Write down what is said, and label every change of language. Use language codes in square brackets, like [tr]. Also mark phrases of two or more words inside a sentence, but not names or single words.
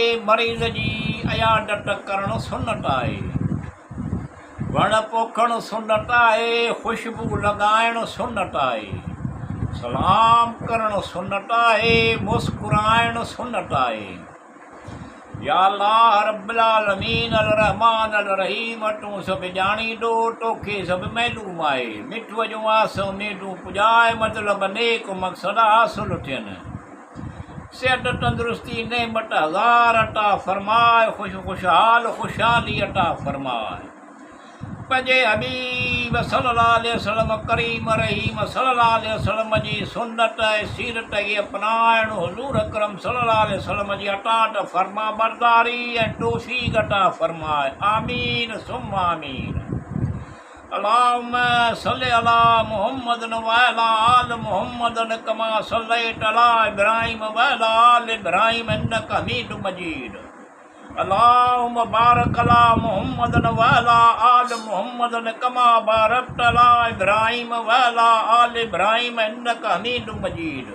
[sd] मरीज़ जी अयादत करणु सुन्नत आहे। वण पोखणु सुन्नत आहे। ख़ुशबू लॻाइणु सुन्नत आहे। सलाम करणु सुन्नत आहे, मुस्कुराइणु सुन्नत आहे। [ar] يا الله رب العالمين الرحمن الرحيم, [sd] तूं सभु ॼाणींदो, तोखे सभु मालूम आहे। मिठूअ जूं आस उमेदूं पुॼाए, मतिलब नेक मक़सद हासिल थियनि। सिहत तंदुरुस्ती नेमत हज़ार अता फ़रमाए। ख़ुशहाल ख़ुशहाली अता फ़रमाए। पंहिंजे हबीब [ar] صلى الله عليه وسلم [sd] करीम रहीम [ar] صلى الله عليه وسلم [sd] जी सुन्नत ऐं सीरत खे अपनाइण, हुज़ूर अकरम [ar] صلى الله عليه وسلم [sd] जी अतात फ़रमा बरदारी ऐं तौफ़ीक़ अता फ़रमाए। [ar] آمين ثم آمين. اللهم صل على محمد وعلى آل محمد كما صليت على إبراهيم وعلى آل إبراهيم إنك حميد مجيد. اللهم بارك على محمد وعلى آل محمد كما باركت على إبراهيم وعلى آل إبراهيم إنك حميد مجيد.